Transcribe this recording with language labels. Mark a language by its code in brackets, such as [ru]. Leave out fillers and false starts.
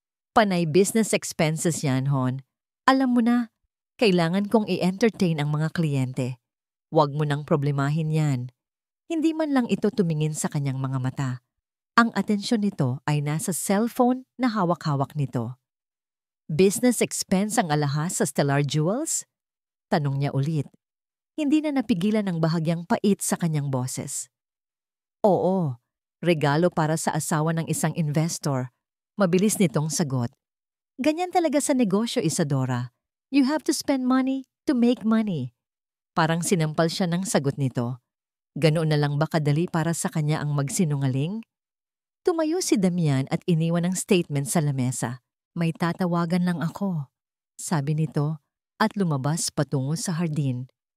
[tl] Panay business expenses yan, Hon. Alam mo na, kailangan kong i-entertain ang mga kliyente. Huwag mo nang problemahin yan. Hindi man lang ito tumingin sa kanyang mga mata. Ang atensyon nito ay nasa cellphone na hawak-hawak nito. Business expense ang alahas sa Stellar Jewels? Tanong niya ulit. Hindi na napigilan ang bahagyang pait sa kanyang boses. Oo, regalo para sa asawa ng isang investor. Mabilis nitong sagot. Ganyan talaga sa negosyo, Isadora. [en] You have to spend money to make money. [tl] Parang sinampal siya ng sagot nito. Ganoon na lang ba kadali para sa kanya ang magsinungaling? Tumayo si Damian at iniwan ang statement sa lamesa. May tatawagan lang ako, sabi nito at lumabas patungo sa hardin.